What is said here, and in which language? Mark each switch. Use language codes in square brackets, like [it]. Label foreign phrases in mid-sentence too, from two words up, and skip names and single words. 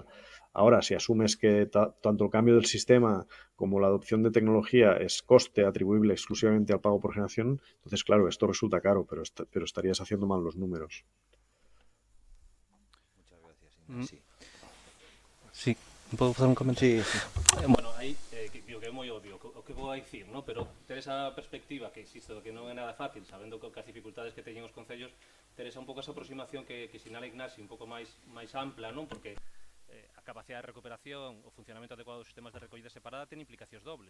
[es] Ahora, si asumes que tanto el cambio del sistema como la adopción de tecnología es coste atribuible exclusivamente al pago por generación, entonces, claro, esto resulta caro, pero estarías haciendo mal los números. Muchas gracias, Ignacio. Sí, [gl] podo facer un comentario? [es] Sí. [gl] Bueno, aí digo que é moi obvio o que vou a dicir, ¿no? Pero ter esa perspectiva que insisto que non é nada fácil, sabendo que as dificultades que teñen os concellos, ter esa un pouco esa aproximación que sinala Ignacio, un pouco máis ampla, non? Porque a capacidade de recuperación, o funcionamento adecuado dos sistemas de recollida separada ten implicacións dobles.